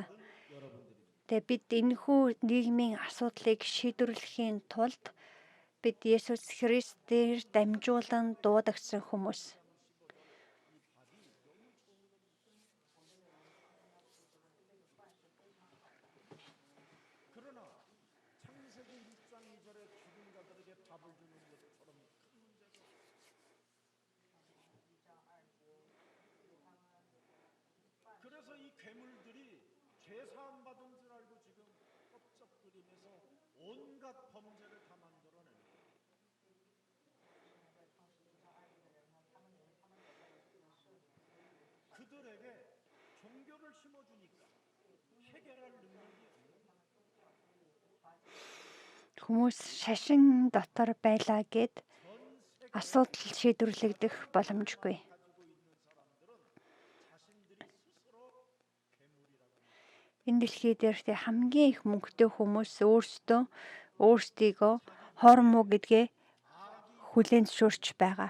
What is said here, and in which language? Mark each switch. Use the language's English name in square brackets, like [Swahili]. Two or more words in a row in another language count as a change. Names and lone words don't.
[Mongolian] Тэгээ бид энэхүү нийгмийн асуудлыг шийдвэрлэхийн тулд бид Есүс Христээр дамжуулан дуудагдсан хүмүүс. [Korean] 그러나 창세기 1장 2절에 죽은 자들에게 밥을 주는 것처럼 큰 문제가 그래서 이 괴물들이 죄 사함 받은 줄 알고 지금 껍적거리면서 온갖 범죄를 다 만들어내는 거예요. 그들에게 종교를 심어주니까 해결할 능력이 [Mongolian] Хүмүүс шашин дотор байлаа гэд асуудал шийдвэрлэгдэх боломжгүй. Энэ дэлхий дээрх хамгийн их мөнгөтэй хүмүүс өөрсдийгөө хоормоо гэдгээ хүлээн зөвшөөрч байгаа.